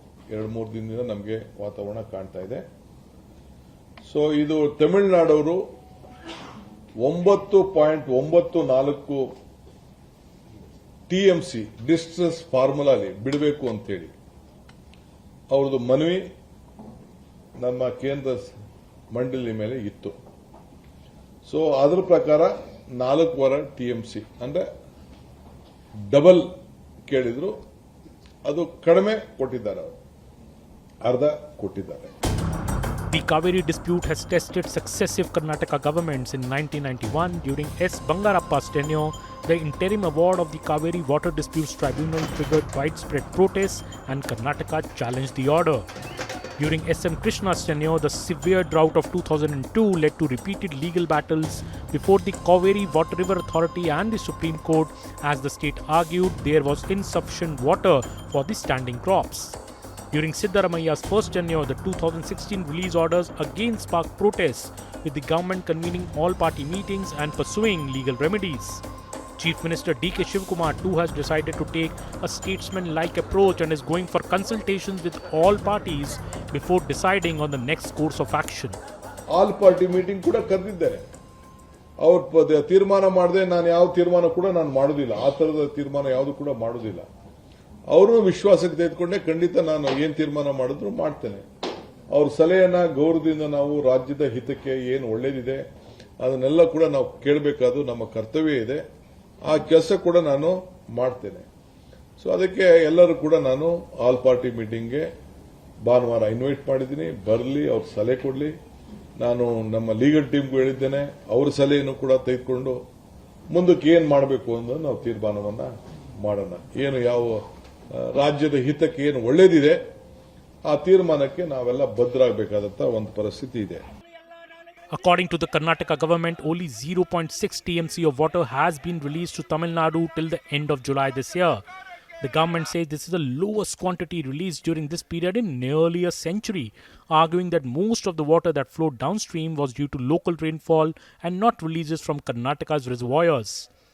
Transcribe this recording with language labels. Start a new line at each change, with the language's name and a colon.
Kannada: 2-3 ದಿನದಿಂದ ನಮಗೆ ವಾತಾವರಣ ಕಾಣ್ತಾ ಇದೆ. ಸೊ ಇದು ತಮಿಳುನಾಡವರು 9.94 TMC ಡಿಸ್ಟ್ರೆಸ್ ಫಾರ್ಮುಲಾಲಿ ಬಿಡಬೇಕು ಅಂತೇಳಿ ಅವ್ರದ್ದು ಮನವಿ ನಮ್ಮ ಕೇಂದ್ರ ಮಂಡಳಿ ಮೇಲೆ ಇತ್ತು. ಸೊ ಅದರ ಪ್ರಕಾರ 4.25 TMC ಅಂದ್ರೆ ಡಬಲ್ ಕೇಳಿದ್ರು. ಅದು ಕಡಿಮೆ ಕೊಟ್ಟಿದ್ದಾರೆ, ಅವರು ಅರ್ಧ ಕೊಟ್ಟಿದ್ದಾರೆ.
English: The Kaveri dispute has tested successive Karnataka governments. In 1991, during S. Bangarappa's tenure, the interim award of the Kaveri Water Disputes Tribunal triggered widespread protests and Karnataka challenged the order. During S. M. Krishna's tenure, the severe drought of 2002 led to repeated legal battles before the Kaveri Water River Authority and the Supreme Court, as the state argued there was insufficient water for the standing crops. During Siddaramaia's first tenure, the 2016 release orders again sparked protests, with the government convening all-party meetings and pursuing legal remedies. Chief Minister D.K. Shivakumar too has decided to take a statesman-like approach and is going for consultations with all parties before deciding on the next course of action.
Kannada: All party meeting ಕೂಡ ಕರೆದಿದ್ದಾರೆ. ಅವ್ರು ತೀರ್ಮಾನ ಮಾಡದೆ ನಾನು ಯಾವ ತೀರ್ಮಾನ ಕೂಡ ನಾನು ಮಾಡೋದಿಲ್ಲ, ಆ ತರದ ತೀರ್ಮಾನ ಯಾವುದು ಕೂಡ ಮಾಡೋದಿಲ್ಲ. ಅವ್ರನ್ನೂ ವಿಶ್ವಾಸಕ್ಕೆ ತೆಗೆದುಕೊಂಡೆ ಖಂಡಿತ ನಾನು ಏನ್ ತೀರ್ಮಾನ ಮಾಡಿದ್ರು ಮಾಡ್ತೇನೆ. ಅವ್ರ ಸಲಹೆಯನ್ನ ಗೌರವದಿಂದ ನಾವು ರಾಜ್ಯದ ಹಿತಕ್ಕೆ ಏನು ಒಳ್ಳೇದಿದೆ ಅದನ್ನೆಲ್ಲ ಕೂಡ ನಾವು ಕೇಳಬೇಕಾದ್ದು ನಮ್ಮ ಕರ್ತವ್ಯ ಇದೆ. ಆ ಕೆಲಸ ಕೂಡ ನಾನು ಮಾಡ್ತೇನೆ. ಸೊ ಅದಕ್ಕೆ ಎಲ್ಲರೂ ಕೂಡ ನಾನು ಆಲ್ ಪಾರ್ಟಿ ಮೀಟಿಂಗ್ಗೆ ಭಾನುವಾರ ಇನ್ವೈಟ್ ಮಾಡಿದ್ದೀನಿ. ಬರಲಿ, ಅವ್ರ ಸಲಹೆ ಕೊಡಲಿ. ನಾನು ನಮ್ಮ ಲೀಗಲ್ ಟೀಮ್ಗೂ ಹೇಳಿದ್ದೇನೆ, ಅವ್ರ ಸಲಹೆಯನ್ನು ಕೂಡ ತೆಗೆದುಕೊಂಡು ಮುಂದಕ್ಕೆ ಏನ್ ಮಾಡಬೇಕು ಅನ್ನೋದು ನಾವು ತೀರ್ಮಾನವನ್ನ ಮಾಡೋಣ. ಏನು ಯಾವ ರಾಜ್ಯದ ಹಿತಕ್ಕೆ ಏನು ಒಳ್ಳೇದಿದೆ ಆ ತೀರ್ಮಾನಕ್ಕೆ ನಾವೆಲ್ಲ ಬದ್ಧರಾಗಬೇಕಾದಂತ ಒಂದು ಪರಿಸ್ಥಿತಿ ಇದೆ.
English: According to the Karnataka government, only 0.6 TMC of water has been released to Tamil Nadu till the end of July this year. The government says this is the lowest quantity released during this period in nearly a century, arguing that most of the water that flowed downstream was due to local rainfall and not releases from Karnataka's reservoirs.